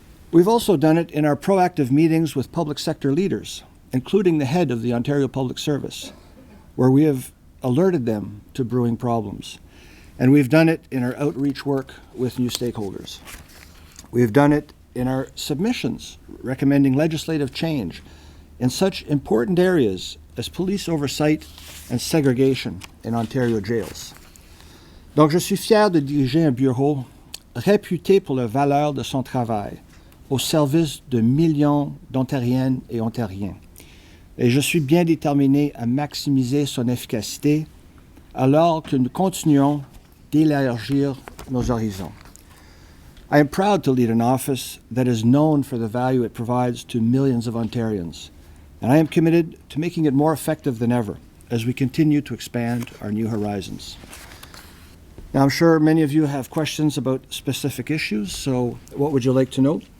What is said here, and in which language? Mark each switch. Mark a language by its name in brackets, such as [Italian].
[English] We've also done it in our proactive meetings with public sector leaders, including the head of the Ontario Public Service, where we have alerted them to brewing problems. And we've done it in our outreach work with new stakeholders. We've done it in our submissions recommending legislative change in such important areas as police oversight and segregation in Ontario jails. [French] Donc, je suis fier de diriger un bureau réputé pour la valeur de son travail au service de millions d'Ontariennes et Ontariens. Et je suis bien déterminé à maximiser son efficacité alors que nous continuons d'élargir nos horizons. [English] I am proud to lead an office that is known for the value it provides to millions of Ontarians, and I am committed to making it more effective than ever as we continue to expand our new horizons. Now, I'm sure many of you have questions about specific issues, so what would you like to know?